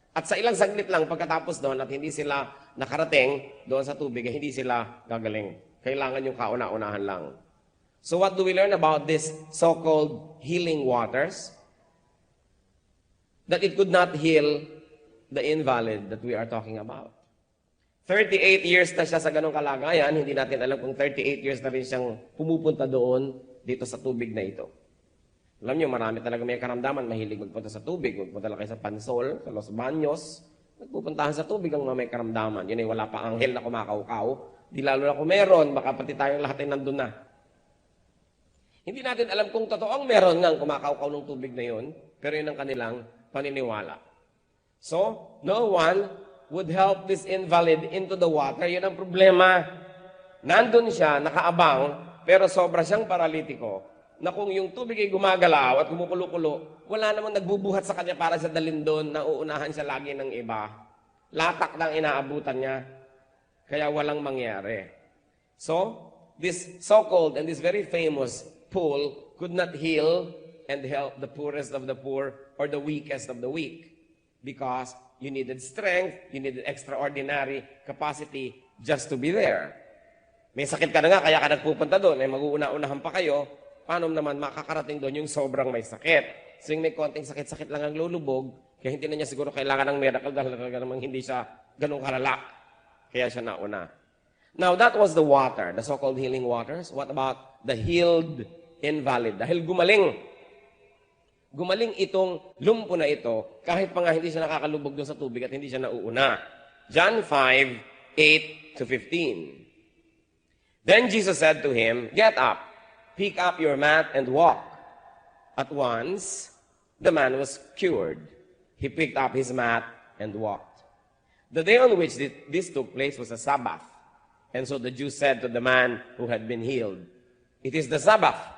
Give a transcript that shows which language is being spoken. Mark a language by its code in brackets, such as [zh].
[tl] At sa ilang saglit lang pagkatapos doon at hindi sila nakarating doon sa tubig, hindi sila gagaling. Kailangan yung kauna-unahan lang. [en] So what do we learn about this so-called healing waters? That it could not heal the invalid that we are talking about. [tl] 38 years na siya sa ganong kalagayan, hindi natin alam kung 38 years na rin siyang pumupunta doon dito sa tubig na ito. Alam niyo, marami talaga may karamdaman, mahilig magpunta sa tubig. Magpunta lang kayo sa Pansol, sa Los Baños. Nagpupuntahan sa tubig ang mga may karamdaman. Yun ay wala pa anghel na kumakaukaw. Di lalo na kung meron, baka pati tayong lahat ay nandun na. Hindi natin alam kung totoong meron nga kumakaukaw ng tubig na yun, pero yun ang kanilang paniniwala. [en] So, no one would help this invalid into the water. [tl] Yun ang problema. Nandun siya, nakaabang, pero sobra siyang paralitiko, na kung yung tubig ay gumagalaw at kumukulo-kulo, wala namang nagbubuhat sa kanya para sa dalin doon na uunahan siya lagi ng iba. Latak lang inaabutan niya. Kaya walang mangyari. [en] So, this so-called and this very famous pool could not heal and help the poorest of the poor or the weakest of the weak. Because you needed strength, you needed extraordinary capacity just to be there. [tl] May sakit ka na nga, kaya ka nagpupunta doon, ay mag-uuna-unahan pa kayo, paano naman makakarating doon yung sobrang may sakit? So yung may konting sakit-sakit lang ang lulubog, kaya hindi na niya siguro kailangan ng miracle dahil namang hindi siya ganun kalala. Kaya siya nauna. [en] Now, that was the water, the so-called healing waters. What about the healed invalid? [tl] Dahil gumaling itong lumpo na ito, kahit pa nga hindi siya nakakalubog doon sa tubig at hindi siya nauuna. [en] John 5:8 to 15. Then Jesus said to him, "Get up, pick up your mat and walk." At once, the man was cured. He picked up his mat and walked. The day on which this took place was a Sabbath. And so the Jews said to the man who had been healed, "It is the Sabbath.